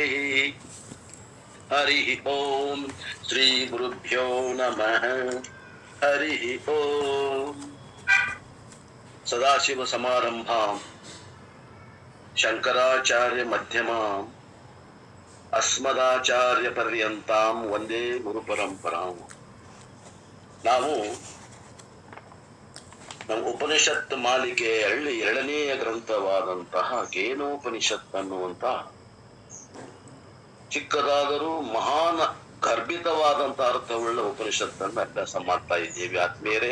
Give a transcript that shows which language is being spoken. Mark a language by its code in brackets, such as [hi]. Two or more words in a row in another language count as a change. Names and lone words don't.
[sa] हरि ओम श्री गुरुभ्यो नमः। हरि ओम। सदाशिव समारंभां शंकराचार्य मध्यमां अस्मदाचार्य पर्यंतां वंदे गुरु परंपरां। [kn] ನಾವು ನಮ್ಮ ಉಪನಿಷತ್ ಮಾಲಿಕೆಯಲ್ಲಿ ಎರಡನೆಯ ಗ್ರಂಥವಾದಂತಹ ಕೇನೋಪನಿಷತ್ ಅನ್ನುವಂತ ಚಿಕ್ಕದಾದರೂ ಮಹಾನ್ ಗರ್ಭಿತವಾದಂತಹ ಅರ್ಥವುಳ್ಳ ಉಪನಿಷತ್ತನ್ನು ಅಭ್ಯಾಸ ಮಾಡ್ತಾ ಇದ್ದೇವೆ ಆತ್ಮೀಯರೇ.